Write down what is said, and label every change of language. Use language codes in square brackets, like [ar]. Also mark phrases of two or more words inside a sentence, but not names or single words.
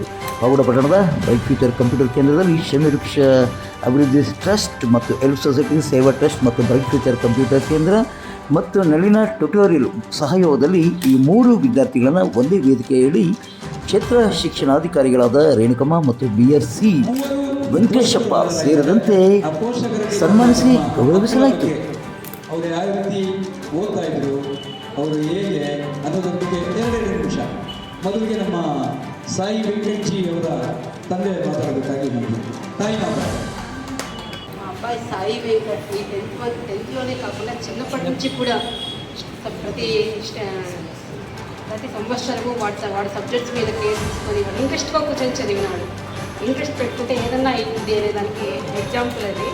[kn] ಪಾವಗಡ ಪಟ್ಟಣದ ಬ್ರೈಟ್ ಫ್ಯೂಚರ್ ಕಂಪ್ಯೂಟರ್ ಕೇಂದ್ರದಲ್ಲಿ ಶಮೀವೃಕ್ಷ ಅಭಿವೃದ್ಧಿ ಟ್ರಸ್ಟ್ ಮತ್ತು ಎಲ್ಫ್ ಸೊಸೈಟಿ ಸೇವಾ ಟ್ರಸ್ಟ್ ಮತ್ತು ಬ್ರೈಟ್ ಫ್ಯೂಚರ್ ಕಂಪ್ಯೂಟರ್ ಕೇಂದ್ರ ಮತ್ತು ನಳಿನ ಟ್ಯುಟೋರಿಯಲ್ ಸಹಯೋಗದಲ್ಲಿ ಈ ಮೂರು ವಿದ್ಯಾರ್ಥಿಗಳನ್ನು ಒಂದೇ ವೇದಿಕೆಯಲ್ಲಿ ಕ್ಷೇತ್ರ ಶಿಕ್ಷಣಾಧಿಕಾರಿಗಳಾದ ರೇಣುಕಮ್ಮ ಮತ್ತು BRC ವೆಂಕಟೇಶಪ್ಪ ಸೇರಿದಂತೆ ಸನ್ಮಾನಿಸಿ ಗೌರವಿಸಲಾಯಿತು. ಅವರು ಯಾವ ರೀತಿ ಓದ್ತಾ ಇದ್ರು, ಅವರು ಹೇಗೆ ಅನ್ನೋದ್ರ ಬಗ್ಗೆ 2 ನಿಮಿಷ ಮೊದಲಿಗೆ ನಮ್ಮ ಸಾಯಿ ವೆಂಕಟಜಿ ಅವರ ತಂದೆ ಮಾತಾಡಬೇಕಾಗಿ ನಮಗೆ ತಾಯಿ మాట్లాడారు. [te] మా అబ్బాయి సాయి వెంకట్ని 10th కాకుండా చిన్నప్పటి నుంచి కూడా ప్రతి సంవత్సరము వాడి సబ్జెక్ట్స్ మీద కేర్ తీసుకొని వాడు ఇంట్రెస్ట్గా కూర్చొని చదివినాడు. ఇంట్రెస్ట్ పెట్టుకుంటే ఏదన్నా అవుతుంది అనే దానికి ఎగ్జాంపుల్ అది.